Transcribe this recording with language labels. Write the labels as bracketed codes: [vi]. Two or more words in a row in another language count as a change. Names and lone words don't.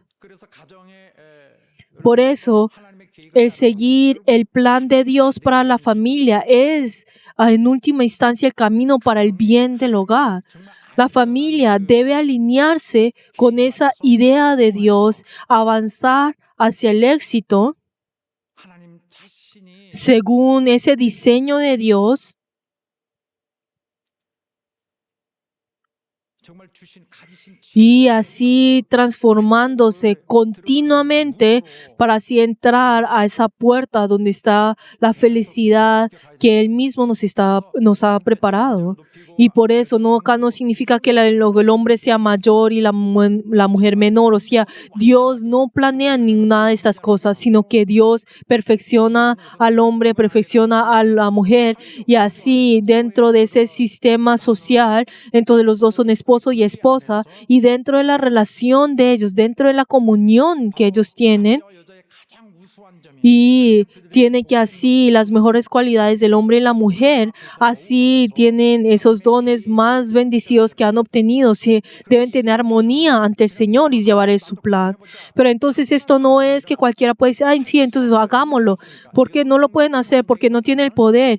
[ko] 그래서 가정의 [es] Por eso, [ko] 하나님의 계획을 [es] el seguir el plan de Dios para la familia es, en última instancia, el camino para el bien del hogar. La familia debe alinearse con esa idea de Dios, avanzar hacia el éxito [ko] 하나님 자신이 [es] según ese diseño de Dios [ko] 정말 가지신 [es] y así transformándose continuamente para así entrar a esa puerta donde está la felicidad que Él mismo nos ha preparado. Y por eso acá no significa que el hombre sea mayor y la mujer menor. O sea, Dios no planea ninguna de estas cosas, sino que Dios perfecciona al hombre, perfecciona a la mujer. Y así, dentro de ese sistema social, entonces los dos son esposo y esposa. Y dentro de la relación de ellos, dentro de la comunión que ellos tienen, [ko] 여자의 가장 우수한 점이 [es] y tiene que así las mejores cualidades del hombre y la mujer, así tienen esos dones más bendecidos que han obtenido, se deben tener armonía ante el Señor y llevar su plan. Pero entonces esto no es que cualquiera puede decir, ay, sí, entonces hagámoslo, porque no lo pueden hacer, porque no tiene el poder.